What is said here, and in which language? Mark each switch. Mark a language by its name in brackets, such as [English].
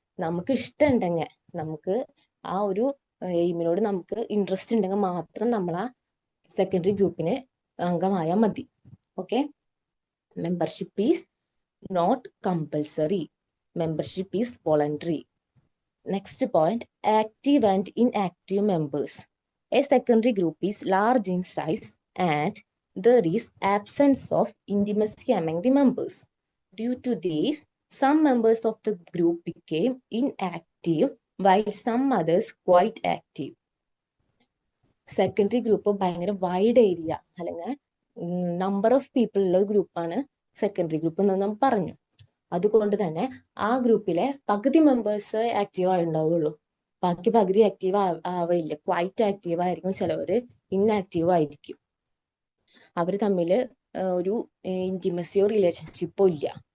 [Malayalam] നമുക്ക് ഇഷ്ടമുണ്ടെങ്കിൽ, നമുക്ക് ആ ഒരു എയിമിനോട് നമുക്ക് ഇൻട്രസ്റ്റ് ഉണ്ടെങ്കിൽ മാത്രം നമ്മൾ ആ സെക്കൻഡറി ഗ്രൂപ്പിന് അംഗമായാൽ മതി. [English] Okay, membership is not compulsory, membership is voluntary. Next point, active and inactive members. A secondary group is large in size and there is absence of intimacy among the members. Due to this, some members of the group became inactive while some others quite active. [Malayalam] Secondary group ഭയങ്കര wide area അല്ലെങ്കിൽ number of people ഉള്ള ഗ്രൂപ്പാണ് secondary group എന്ന് നമ്മൾ പറഞ്ഞു. അതുകൊണ്ട് തന്നെ ആ ഗ്രൂപ്പിലെ പകുതി മെമ്പേഴ്സ് ആക്റ്റീവ് ഉണ്ടാവുള്ളൂ, ബാക്കി പകുതി ആക്റ്റീവ് ആവില്ല. ക്വൈറ്റ് ആക്റ്റീവ് ആയിരിക്കും, ചിലവർ ഇൻആക്റ്റീവ് ആയിരിക്കും. അവർ തമ്മിൽ ഒരു ഇന്റിമസിയോ റിലേഷൻഷിപ്പോ ഇല്ല.